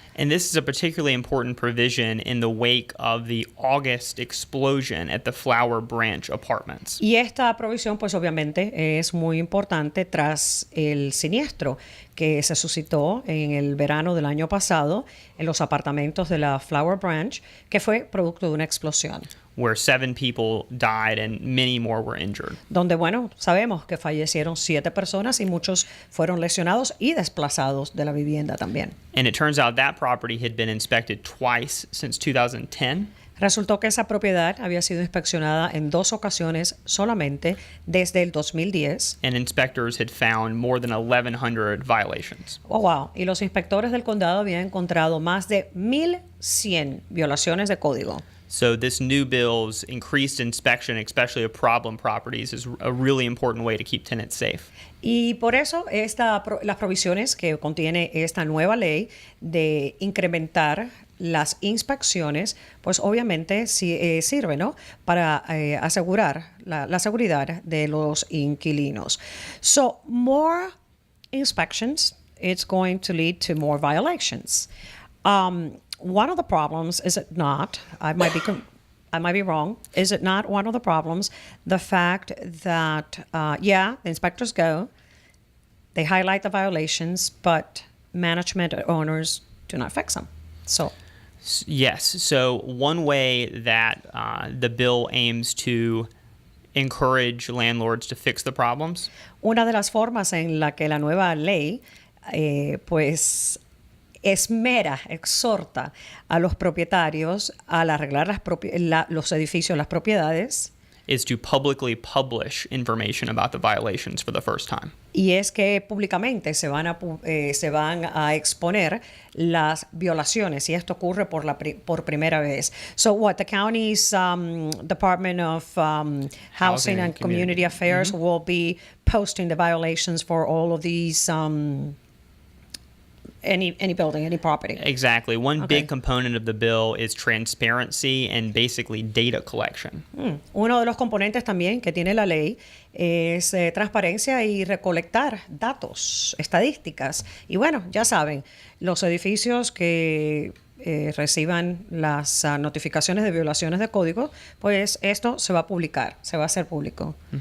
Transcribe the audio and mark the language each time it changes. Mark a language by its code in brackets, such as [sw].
[en] And this is a particularly important provision in the wake of the August explosion at the Flower Branch Apartments. [es] Y esta provisión, pues obviamente, es muy importante tras el siniestro que se suscitó en el verano del año pasado en los apartamentos de la Flower Branch, que fue producto de una explosión. [en] Where 7 people died and many more were injured. [es] Donde, bueno, sabemos que fallecieron 7 personas y muchos fueron lesionados y desplazados de la vivienda también. [en] And it turns out that property had been inspected twice since 2010. [es] Resultó que esa propiedad había sido inspeccionada en 2 ocasiones solamente desde el 2010. [en] And inspectors had found more than 1,100 violations. Oh, wow. [es] Y los inspectores del condado habían encontrado más de 1,100 violaciones de código. [en] So this new bill's increased inspection, especially of problem properties, is a really important way to keep tenants safe. [es] Y por eso las provisiones que contiene esta nueva ley de incrementar las inspecciones, pues obviamente sí, sirve, ¿no?, para asegurar la seguridad de los inquilinos. [en] So, more inspections, it's going to lead to more violations. One of the problems, is it not, I might be wrong, is it not one of the problems, the fact that, the inspectors go, they highlight the violations, but management or owners do not fix them. So, yes. So one way that the bill aims to encourage landlords to fix the problems. [es] Una de las formas en la que la nueva ley, pues, exhorta a los propietarios al arreglar los edificios, las propiedades, [en] is to publicly publish information about the violations for the first time. [es] Y es que públicamente se van a exponer las violaciones, y esto ocurre por primera vez. [en] So what, the county's Department of Housing and Community Affairs will be posting the violations for all of these any building, any property. Exactly. One big component of the bill is transparency and basically data collection. [es] Uno de los componentes también que tiene la ley es transparencia y recolectar datos, estadísticas. Y bueno, ya saben, los edificios que reciban las notificaciones de violaciones de código, pues esto se va a publicar, se va a hacer público.